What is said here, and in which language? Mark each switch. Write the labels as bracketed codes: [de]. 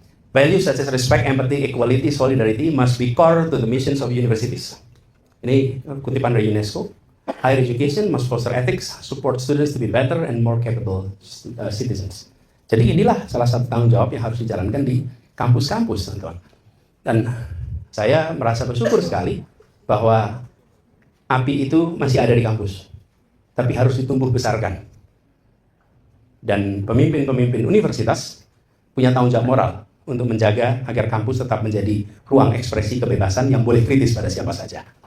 [en] Values such as respect, empathy, equality, solidarity must be core to the missions of universities. [id] Ini kutipan dari UNESCO. [en] Higher education must foster ethics, support students to be better and more capable citizens. [id] Jadi inilah salah satu tanggung jawab yang harus dijalankan di kampus-kampus, teman-teman. Dan saya merasa bersyukur sekali bahwa api itu masih ada di kampus, tapi harus ditumbuh besarkan. Dan pemimpin-pemimpin universitas punya tanggung jawab moral untuk menjaga agar kampus tetap menjadi ruang ekspresi kebebasan yang boleh kritis pada siapa saja.